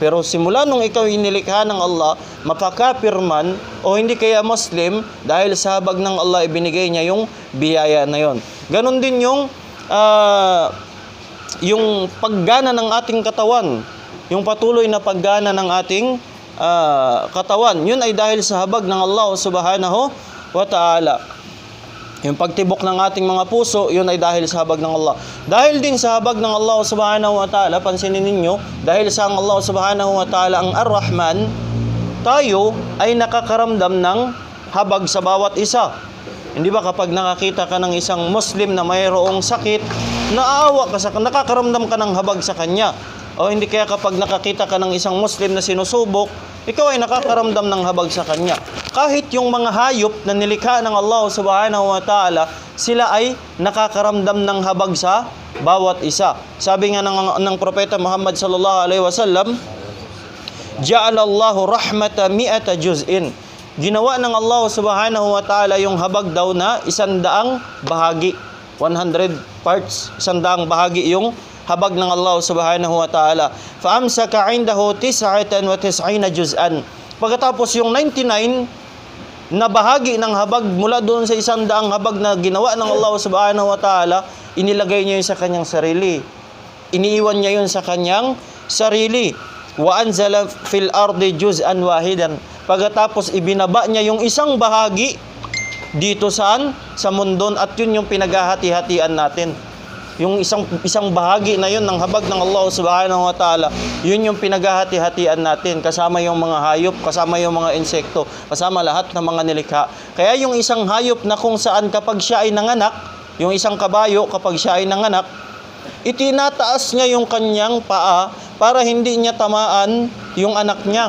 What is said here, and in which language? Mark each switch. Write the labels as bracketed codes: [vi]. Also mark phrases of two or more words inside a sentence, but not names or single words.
[tl] Pero simula nung ikaw inilikha ng Allah, mapakapir man o hindi kaya Muslim, dahil sa habag ng Allah, ibinigay niya yung biyaya na yon. Ganon din yung paggana ng ating katawan, yung patuloy na paggana ng ating katawan, yun ay dahil sa habag ng Allah [ar] سبحانه وتعالى. [tl] Yung pagtibok ng ating mga puso, yun ay dahil sa habag ng Allah. Dahil din sa habag ng Allah [ar] سبحانه وتعالى, [tl] pansinin ninyo, dahil sa Allah [ar] سبحانه وتعالى [tl] ang Ar-Rahman, tayo ay nakakaramdam ng habag sa bawat isa. Hindi ba kapag nakakita ka ng isang Muslim na mayroong sakit, naawa ka nakakaramdam ka ng habag sa kanya? O hindi kaya kapag nakakita ka ng isang Muslim na sinusubok, ikaw ay nakakaramdam ng habag sa kanya. Kahit yung mga hayop na nilikha ng Allah [ar] سبحانه وتعالى, [tl] sila ay nakakaramdam ng habag sa bawat isa. [ar] Sabi nga ng Propeta Muhammad صلى الله عليه وسلم جعل الله الرحمة مائة جزء. [tl] Ginawa ng Allah [ar] سبحانه وتعالى [tl] yung habag daw na 100 bahagi. 100 parts, 100 bahagi yung habag ng Allah [ar] سبحانه وتعالى. فأمسك عنده 99 جزءا. [tl] Pagkatapos yung 99 na bahagi ng habag mula doon sa 100 habag na ginawa ng Allah [ar] سبحانه وتعالى, [tl] inilagay niya yun sa kanyang sarili. Iniiwan niya yun sa kanyang sarili. [ar] وأنزل في الأرض جزءا واحدا. [tl] Pagkatapos ibinaba niya yung isang bahagi dito saan? Sa mundo, at yun yung pinaghahati-hatian natin. Yung isang bahagi na yun ng habag ng Allah [ar] سبحانه وتعالى, [tl] yun yung pinaghahati-hatian natin, kasama yung mga hayop, kasama yung mga insekto, kasama lahat ng mga nilikha. Kaya yung isang hayop na kung saan kapag siya ay nanganak, yung isang kabayo kapag siya ay nanganak, itinataas niya yung kanyang paa para hindi niya tamaan yung anak niya.